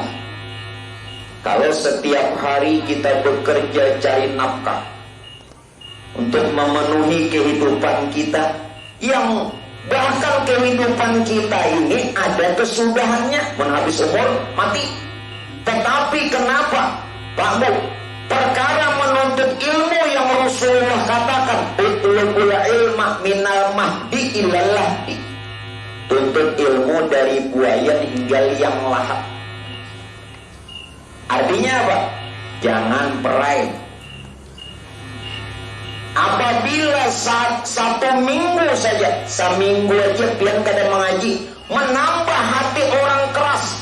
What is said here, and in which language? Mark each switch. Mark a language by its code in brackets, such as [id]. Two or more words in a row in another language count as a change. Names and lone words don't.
[id] Kalau setiap hari kita bekerja cari nafkah untuk memenuhi kehidupan kita, yang bahkan kehidupan kita ini ada kesudahannya, habis umur mati. Tetapi kenapa Pak Bu? Perkara menuntut ilmu yang Rasulullah katakan, [ar] اطلبوا العلم من المهد إلى اللحد. [id] Tuntut ilmu dari buaya hingga liang lahat. Artinya apa? Jangan perai. Apabila satu minggu saja, seminggu aja [bjn] pian kada [id] mengaji, menambah hati orang keras.